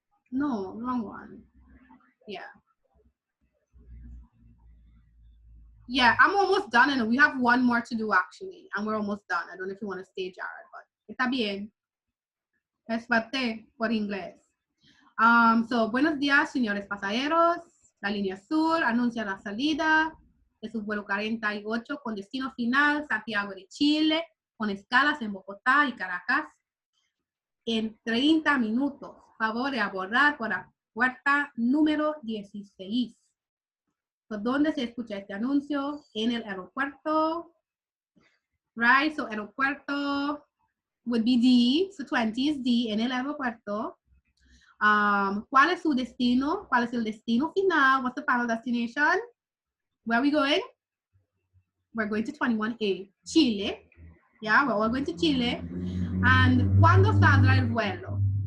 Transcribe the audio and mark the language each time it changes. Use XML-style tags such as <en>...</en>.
<en>Wrong one. Yeah, I'm almost done, and we have one more to do actually, and we're almost done. I don't know if you want to stay, Jared, but</en> <es>está bien. Es parte por inglés. So, buenos días, señores pasajeros. La línea Sur anuncia la salida de su vuelo 48 con destino final Santiago de Chile, con escalas en Bogotá y Caracas en 30 minutos. Favor de abordar por la puerta número 16. So, ¿dónde se escucha este anuncio? En el aeropuerto.</es> <en>Right, so aeropuerto would be D. So 20 is D,</en> <es>en el aeropuerto. ¿Cuál es su destino? ¿Cuál es el destino final?</es> <en>What's the final destination? Where are we going? We're going to 21A, Chile. Yeah, we're all going to Chile.</en> <es>And ¿cuándo saldrá el vuelo?</es>